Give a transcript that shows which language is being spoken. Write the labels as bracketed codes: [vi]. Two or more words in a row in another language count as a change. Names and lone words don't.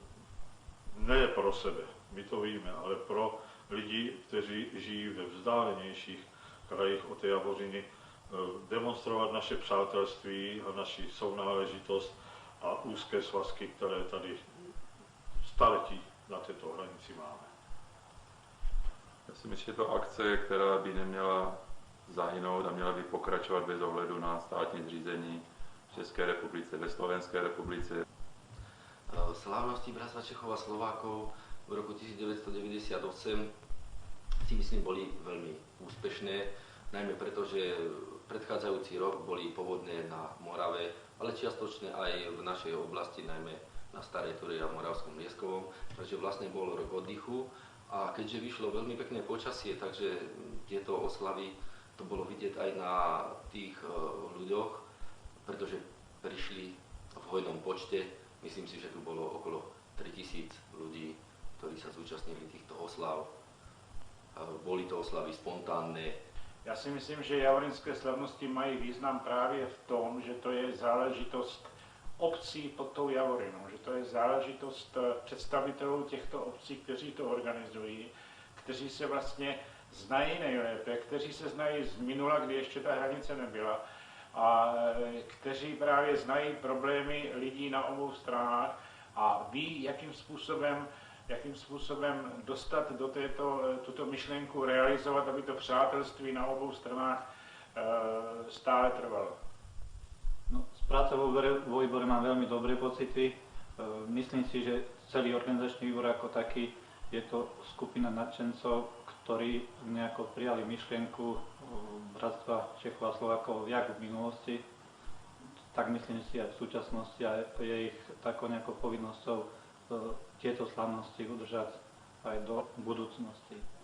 [cs] ne pro sebe, my to víme, ale pro lidi, kteří žijí ve vzdálenějších krajích od té Javořiny, demonstrovat naše přátelství a naši sounáležitost a úzké svazky, které tady staletí na této hranici máme. Já si myslím, že to akce, která by neměla zahynout a měla by pokračovat bez ohledu na státní zřízení v České republice, ve Slovenské republice. [sk] Slávnosti Bratstva Čechov a Slovákov v roku 1998 si myslím boli veľmi úspešné, najmä preto, že predchádzajúci rok boli povodne na Morave, ale čiastočne aj v našej oblasti, najmä na Starej Turej a Moravskom Lieskovom, takže vlastne bol rok oddychu a keďže vyšlo veľmi pekné počasie, takže tieto oslavy to bolo vidieť aj na tých ľuďoch, pretože prišli v hojnom počte, myslím si, že tu bolo okolo 3000 ľudí, ktorí sa zúčastnili týchto oslav. Boli to oslavy spontánne. [cs] Já si myslím, že javorinské slavnosti mají význam právě v tom, že to je záležitost obcí pod tou Javorinou, že to je záležitost představitelů těchto obcí, kteří to organizují, kteří se vlastně znají nejlépe, kteří se znají z minula, kdy ještě ta hranice nebyla a kteří právě znají problémy lidí na obou stranách a ví, jakým způsobem dostat do tuto myšlenku, realizovat, aby to přátelství na obou stranách stále trvalo. [sk] No, z práce vo výbore mám veľmi dobré pocity. Myslím si, že celý organizačný výbor ako taký je to skupina nadšencov, ktorí nejako prijali myšlienku Bratstva Čechov a Slovákov jak v minulosti, tak myslím si aj v súčasnosti a je ich takou nejakou povinnosťou tieto slávnosti udržať aj do budúcnosti.